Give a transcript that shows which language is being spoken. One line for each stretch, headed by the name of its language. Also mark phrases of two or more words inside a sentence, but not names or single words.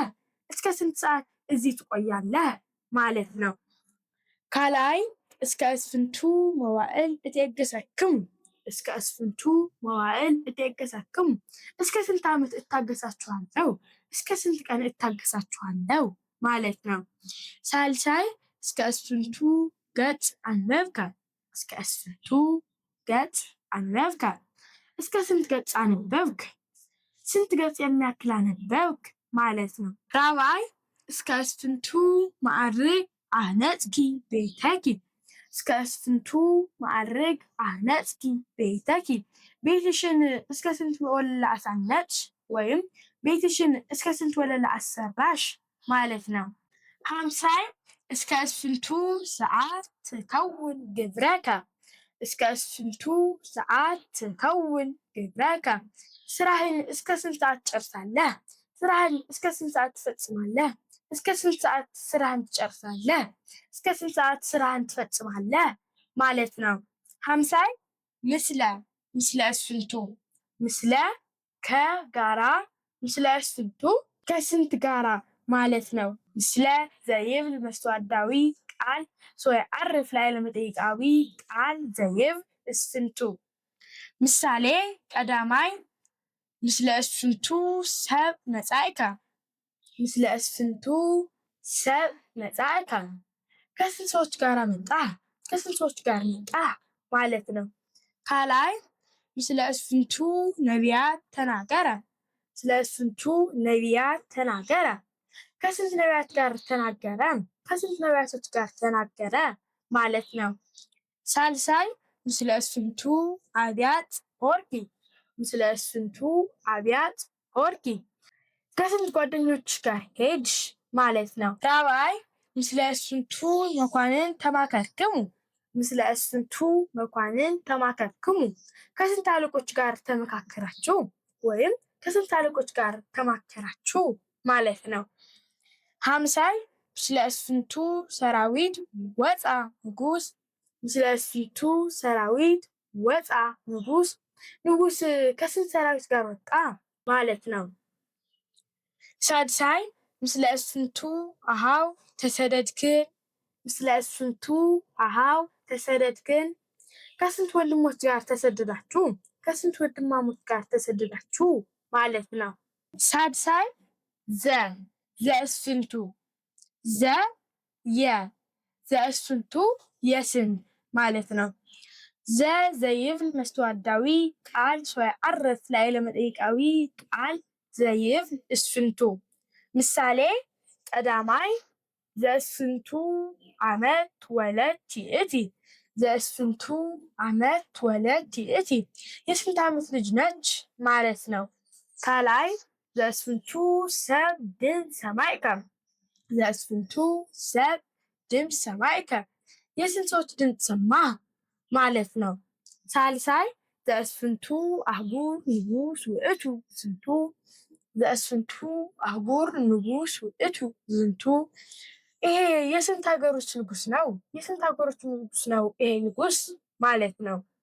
Amharic: እስከ ስንት ሰዓት እዚህ ትቆያለህ ማለት ነው። ከላይ
Geez: እስከ እስንቱ መዋዕል እትየግሰክሙ እስከ እስንቱ መዋዕል እትየግሰክሙ
Amharic: እስከ ስንት ዓመት እታገሳችኋለሁ፣ እስከ ስንት ቀን እታገሳችኋለሁ ማለት ነው።
Geez: ሳልሳይ እስከ እስንቱ ገጽ አንበብከ
Amharic: እስከ እስንቱ ገጽ አንበብከ እስከ ስንት ገጽ አነበብክ፣ ስንት ገጽ የሚያክል አነበብክ ማለት ነው። ራብዓይ
Geez: እስከ እስንቱ ማዕርግ አህነጽኪ ቤተኪ እስከ እስንቱ ማዕርግ አህነጽኪ ቤተኪ
Amharic: ቤትሽን እስከ ስንት ወለላ አሳነጽሽ ወይም ቤትሽን እስከ ስንት ወለላ አሰራሽ ማለት ነው።
Geez: ሃምሳይ እስከ እስንቱ ሰዓት ትከውን ግብረከ እስከ እስንቱ ሰዓት ትከውን ግብረከ
Amharic: ስራህን እስከ ስንት ሰዓት ትጨርሳለህ፣ ስራህን እስከ ስንት ሰዓት ትፈጽማለህ፣ እስከ ስንት ሰዓት ስራህን ትጨርሳለህ፣ እስከ ስንት ሰዓት ስራህን ትፈጽማለህ ማለት ነው።
Geez: ሃምሳይ ምስለ እስንቱ ምስለ ከጋራ ምስለ እስንቱ
Amharic: ከስንት ጋራ ማለት ነው።
Geez: ምስለ ዘይብል መስተዋድዳዊ ቃል ሰይዓርፍ ላዕለ መጠይቃዊ ቃል ዘይብል እስንቱ። ምሳሌ ቀዳማይ ምስለ እስንቱ ሰብ መጻእከ ምስለ እስንቱ ሰብ መጻእከ
Amharic: ከስንት ሰዎች ጋር መጣህ፣ ከስንት ሰዎች ጋር መጣህ ማለት ነው።
Geez: ካልአይ ምስለ እስንቱ ነቢያት ተናገረ ስለ እስንቱ ነቢያት ተናገረ
Amharic: ከስንት ነቢያት ጋር ተናገረ፣ ከስንት ነቢያቶች ጋር ተናገረ ማለት ነው።
Geez: ሳልሳይ ምስለ እስንቱ አብያት ሆርኪ ምስለ እስንቱ አብያት ሆርኪ
Amharic: ከስንት ጓደኞች ጋር ሄድሽ ማለት ነው።
Geez: ራብዓይ ምስለ እስንቱ መኳንን ተማከርክሙ ምስለ እስንቱ መኳንን ተማከርክሙ
Amharic: ከስንት አለቆች ጋር ተመካከራችሁ ወይም ከስንት አለቆች ጋር ተማከራችሁ ማለት ነው።
Geez: ሃምሳይ ምስለ እስንቱ ሰራዊት ወፃ ንጉስ ምስለ እስንቱ ሰራዊት ወፃ ንጉስ
Amharic: ንጉስ ከስንት ሰራዊት ጋር ወጣ ማለት ነው።
Geez: ሳድሳይ ምስለ እስንቱ አሃው ተሰደድክን ምስለ እስንቱ አሃው ተሰደድክን
Amharic: ከስንት ወንድሞች ጋር ተሰደዳችሁ፣ ከስንት ወንድማሞች ጋር ተሰደዳችሁ ማለት ነው።
Geez: ሳድሳይ ዘእስንቱ ዘእስንቱ
Amharic: የስም ማለት ነው።
Geez: ዘይብል መስተዋድዳዊ ቃል ሰይዓርፍ ላዕለ መጠይቃዊ ቃል ዘይብል እስንቱ። ምሳሌ ቀዳማይ ዘእስንቱ ዓመት ወለድኪ እቲ ዘእስንቱ ዓመት ወለድኪ እቲ
Amharic: የስንት ዓመት ልጅ ነች ማለት ነው።
Geez: ካልአይ ዘእስንቱ ሰብ ድምፅ ሰማዕከ ዘእስንቱ ሰብ ድምፅ ሰማዕከ
Amharic: የስንት ሰዎች ድምፅ ሰማህ ማለት ነው።
Geez: ሳልሳይ ዘእስንቱ አህጉር ንጉስ ውእቱ ዝንቱ ዘእስንቱ አህጉር ንጉስ ውእቱ ዝንቱ
Amharic: ይሄ የስንት ሀገሮች ንጉስ ነው፣ የስንት ሀገሮች ንጉስ ነው ይሄ ንጉስ ማለት ነው።